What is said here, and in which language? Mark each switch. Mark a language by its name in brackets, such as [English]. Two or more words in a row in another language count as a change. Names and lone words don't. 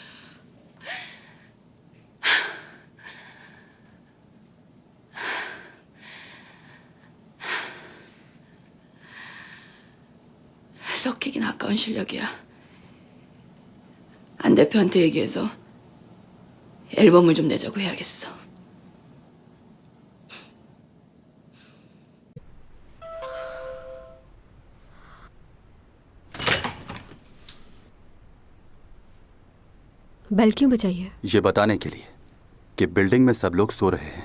[Korean] 섞이긴 아까운 실력이야. 안 대표한테 얘기해서 앨범을 좀 내자고 해야겠어. [Hindi] बेल क्यों बजाई है? ये बताने के लिए कि बिल्डिंग में सब लोग सो रहे हैं।